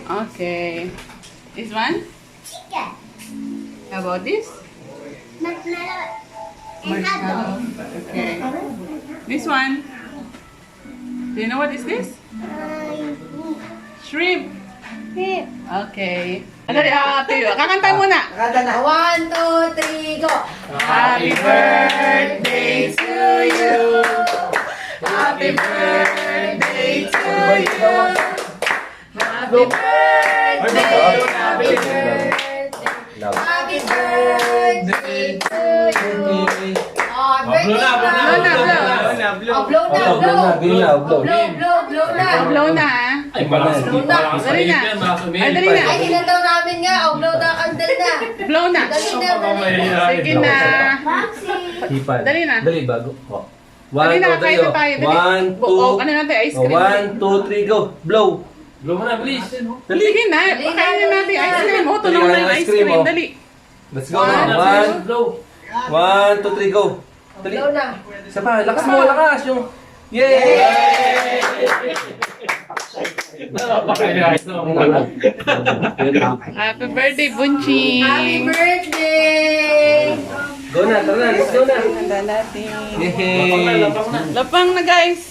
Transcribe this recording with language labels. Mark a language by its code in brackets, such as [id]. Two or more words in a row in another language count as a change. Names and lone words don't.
[en] Okay. This one? Chicken. How about this? Marshmallow and hot dog. Okay. This one? Do you know what is this? Shrimp. Shrimp. [tl] Okay. Dali, tuyo. Kakanta muna. Kada na. 1, 2, 3, go! [en] Happy birthday to you. Happy birthday to you. Happy birthday. Happy birthday. Happy birthday to you! Oh, birthday [tl] Blow na, blow na, Blow na, blow na. Oh, blow na, Oo, blow na, blow na, blow. blow na! Blow na ah. Ay, malakas Dali na. Ay, dali na. Ay, hinandaw namin nga. Oh, blow na, candle na. Blow na. Dali na, dali na. Sige na. Hipan. Dali na. Dali, bago. Oh. Dali na, two, kahit three, na tayo. go. Dali. 1, 2, Ano natin, [en] ice cream. [tl] 1, 2, 3, [en] go. Blow. [tl] Blow mo na, please. Dali. Sige na. Pakainin natin yung ice cream. Oh, tunaw Dali, na yung ice ice cream, cream. oh. Dali. [en] Let's go na. 1, 2, 3, go. Dali. [tl] Blow na. Isa pa, lakas mo, lakas. Yung... Yay! [en] Happy birthday, Bunching. Happy birthday! [tl] Go na, tara na, [en] let's go [tl] na. Handa natin. Yay! Lapang na, guys.